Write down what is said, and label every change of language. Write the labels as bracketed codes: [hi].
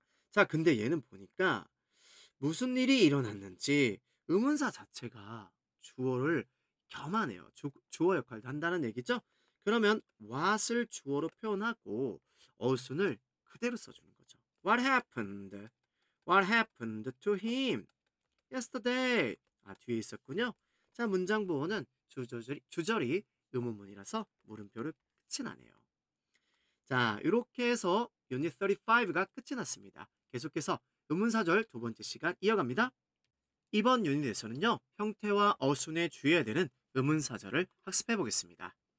[ko] 자, 근데 얘는 보니까 무슨 일이 일어났는지 의문사 자체가 주어를 겸하네요. 주어 역할도 한다는 얘기죠. 그러면 what을 주어로 표현하고 어순을 그대로 써주는 거죠. [en] What happened? What happened to him yesterday? [ko] 아, 뒤에 있었군요. 자, 문장 부호는 주절이 의문문이라서 물음표를 끝이 나네요. 자, 이렇게 해서 유닛 35가 끝이 났습니다. 계속해서 의문사절 두 번째 시간 이어갑니다. 이번 유닛에서는요, 형태와 어순에 주의해야 되는 의문사절을 학습해 보겠습니다.